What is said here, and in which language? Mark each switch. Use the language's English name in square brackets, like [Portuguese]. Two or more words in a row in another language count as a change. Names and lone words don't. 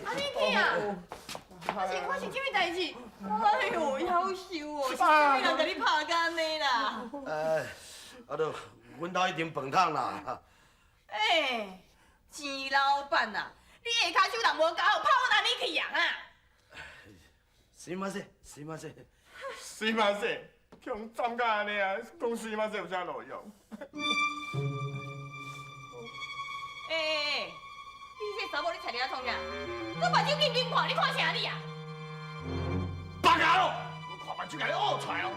[Min Nan Chinese] 啊，你去啊！我是什么代志？哎呦，夭寿哦！是什么人甲你拍到安尼啦？啊都，阮兜一定饭桶啦。哎，钱老板呐，你下骹手人无搞好，拍我哪里去呀？啊！ [Japanese] すいません、すいません。すいません， [Min Nan Chinese] 强站到安尼啊，讲是嘛是有啥路用？你这查某你才了创啥？我目睭紧紧看，你看啥你啊？放假咯！我看目睭甲你挖出来哦！